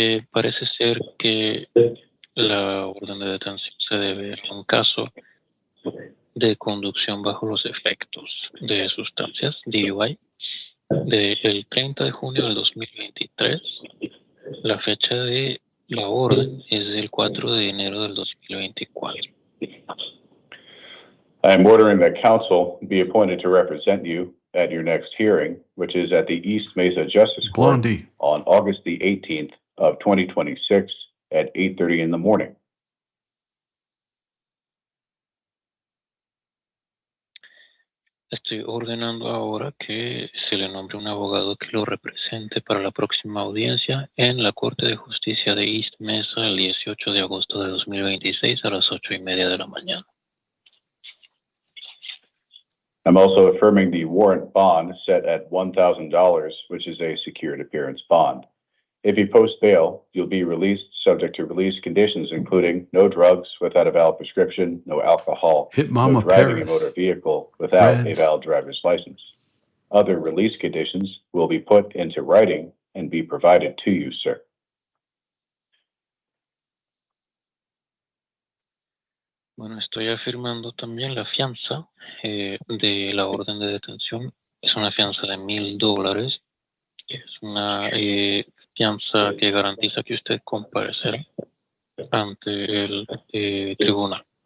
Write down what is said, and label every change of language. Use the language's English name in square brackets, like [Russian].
[Spanish] Parece ser que la orden de detención se debe a un caso de conducción bajo los efectos de sustancias, DUI, del 30 de junio del 2023. La fecha de la orden es del 4 de enero del 2024. [English] I am ordering that counsel be appointed to represent you at your next hearing, which is at the East Mesa Justice Court on August the 18th of 2026 at 8:30 in the morning. [Spanish] Estoy ordenando ahora que se le nombre un abogado que lo represente para la próxima audiencia en la Corte de Justicia de East Mesa el 18 de agosto de 2026 a las 8:30 de la mañana. [English] I'm also affirming the warrant bond set at $1,000, which is a secured appearance bond. If you post bail, you'll be released subject to release conditions, including no drugs without a valid prescription, no alcohol, Hit Mama no driving Paris. a motor vehicle without a Reds. valid driver's license. Other release conditions will be put into writing and be provided to you, sir. [Spanish] Bueno, estoy afirmando también la fianza de la orden de detención. Es una fianza de $1,000. Es una fianza que garantiza que usted comparecerá ante el tribunal.